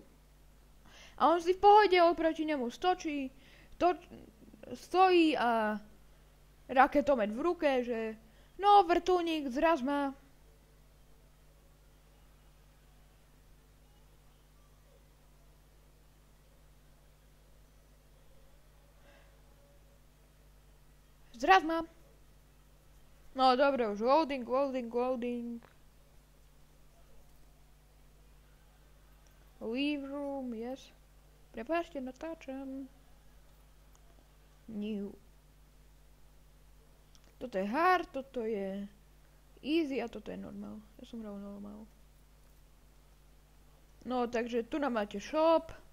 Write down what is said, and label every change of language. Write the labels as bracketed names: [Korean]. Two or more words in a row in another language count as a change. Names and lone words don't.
[Slovak] A on si v pohode oproti nemu stojí a raketomet v ruke, že no vrtuľník zraz má. Zraz má. No dobre, už loading. [English] Leave room, yes. [Slovak] Prepáčte, natáčam. New. Toto je hard, toto je easy a toto je normal. Ja som hral normal. No, takže tu nám máte shop.